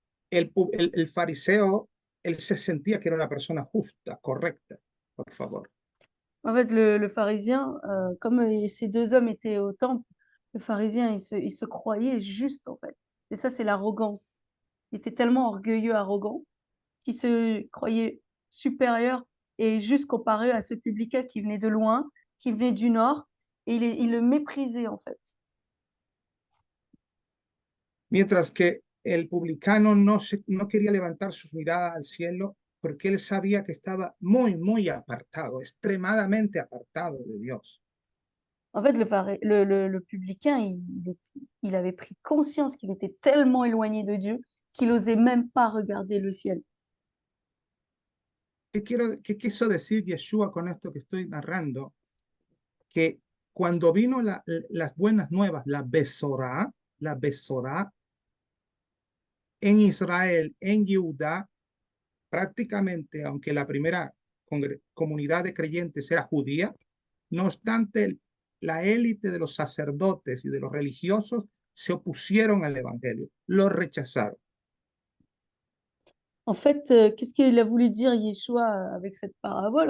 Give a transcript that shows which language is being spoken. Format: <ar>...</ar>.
<es>El fariseo, él se sentía que era una persona justa, correcta, por favor.</es> <fr>En fait, le pharisien, comme ces deux hommes étaient au temple, le pharisien, il se croyait juste, en fait. Et ça, c'est l'arrogance. Il était tellement orgueilleux, arrogant, qu'il se croyait supérieur et juste comparé à ce publicain qui venait de loin, qui venait du nord, et il le méprisait, en fait.</fr> <es>Mientras que el publicano no quería levantar sus miradas al cielo porque él sabía que estaba muy, muy apartado, extremadamente apartado de Dios.</es> <fr>En fait, le publicain, il avait pris conscience qu'il était tellement éloigné de Dieu qu'il n'osait même pas regarder le ciel.</fr> <es>¿Qué quiso decir Yeshua con esto que estoy narrando? Que cuando vino las buenas nuevas, la Besorá en Israel, en Judá, prácticamente, aunque la primera comunidad de creyentes era judía, no obstante, la élite de los sacerdotes y de los religiosos se opusieron al evangelio, lo rechazaron.</es> <fr>En fait, qu'est-ce qu'il a voulu dire Yeshua avec cette parabole?</fr>